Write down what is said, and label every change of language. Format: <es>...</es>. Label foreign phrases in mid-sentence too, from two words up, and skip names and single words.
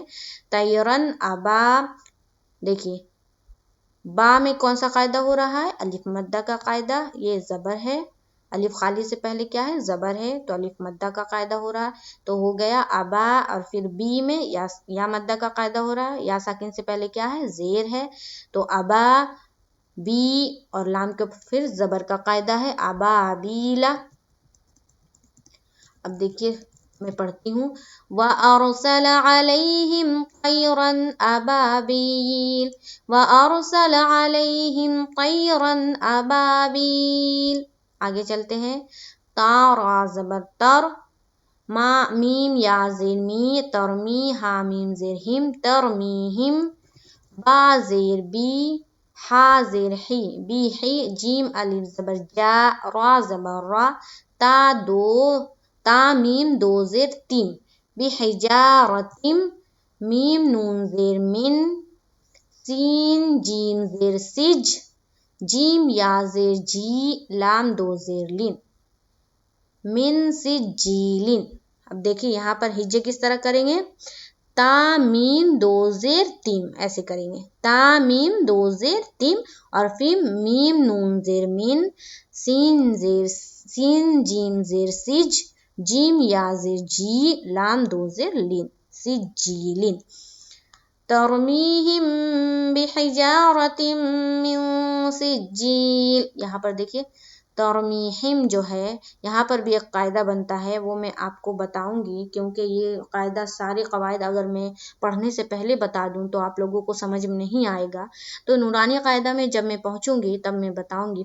<ur>تیرن ابا، دیکھیے با میں کون سا قاعدہ ہو رہا ہے، الف مدہ کا قاعدہ، یہ زبر ہے، الف خالی سے پہلے کیا ہے، زبر ہے، تو الف مدہ کا قاعدہ ہو رہا ہے، تو ہو گیا ابا، اور پھر بی میں یا مدہ کا قاعدہ ہو رہا ہے، یا ساکن سے پہلے کیا ہے، زیر ہے، تو ابا بی، اور لام کے پھر زبر کا قاعدہ ہے ابابیلا۔ اب دیکھیے میں پڑھتی ہوں،</ur> <ar>وَأَرْسَلَ عَلَيْهِمْ طَيْرًا أَبَابِيلَ وَأَرْسَلَ عَلَيْهِمْ طَيْرًا أَبَابِيلَ۔</ar> <ur>آگے چلتے ہیں، تا را زبر تر، ما میم یا زیر می، ترمی ہا میم زیر ہم، ترمیہم، با زیر بی، ہا زیر حی، بی حی، جیم الف زبر جا، را زبر را، تا میم دو زیر تیم، بحجارتم، میم نون زیر من، سین جیم زیر سج، جیم یا زیر جی، لام دو زیر لین، من سجیلین۔ اب دیکھیں یہاں پر ہجے کس طرح کریں گے، تا میم دو زیر تیم، ایسے کریں گے، تا میم دو زیر تیم، اور پھر میم نون زیر من، سین جیم زیر سج، جیم یا زیر جی، لام دو زیر لین، سجیلین۔</ur> <ar>ترمیہم بحجارت من سجیل،</ar> <ur>یہاں پر دیکھیے ترمیہم جو ہے یہاں پر بھی ایک قاعدہ بنتا ہے، وہ میں آپ کو بتاؤں گی، کیونکہ یہ قاعدہ سارے قواعد اگر میں پڑھنے سے پہلے بتا دوں تو آپ لوگوں کو سمجھ میں نہیں آئے گا، تو نورانی قاعدہ میں جب میں پہنچوں گی تب میں بتاؤں گی۔</ur>